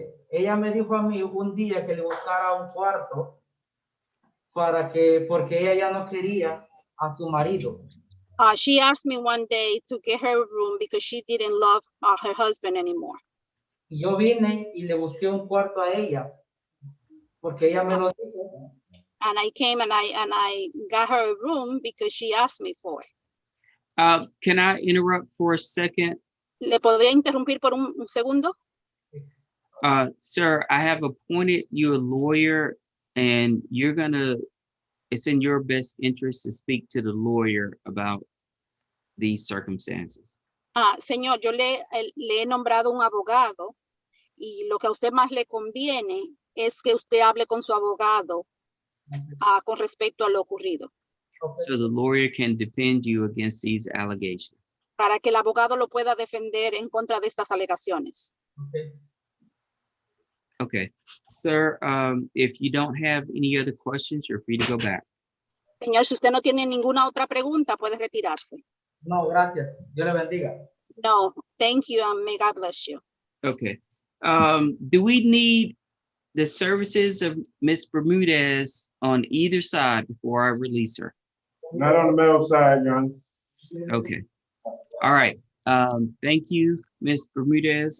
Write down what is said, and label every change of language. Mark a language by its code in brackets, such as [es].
[es] Ella me dijo a mí un día que le buscara un cuarto porque ella ya no quería a su marido. [en] She asked me one day to get her a room because she didn't love her husband anymore. [es] Y yo vine y le busqué un cuarto a ella, porque ella me lo dijo. [en] And I came and I got her a room because she asked me for it. Can I interrupt for a second? [es] ¿Le podría interrumpir por un segundo? [en] Sir, I have appointed you a lawyer, and it's in your best interest to speak to the lawyer about these circumstances. [es] Señor, yo le he nombrado un abogado, y lo que a usted más le conviene es que usted hable con su abogado con respecto a lo ocurrido. [en] So the lawyer can defend you against these allegations. [es] Para que el abogado lo pueda defender en contra de estas alegaciones. [en] Okay, sir, if you don't have any other questions, you're free to go back. [es] Señor, si usted no tiene ninguna otra pregunta, puede retirarse. No, gracias. Dios le bendiga. [en] No, thank you, and may God bless you. Okay. Do we need the services of Ms. Bermudez on either side before I release her? Not on the male side, Your Honor. Okay. All right. Thank you, Ms. Bermudez.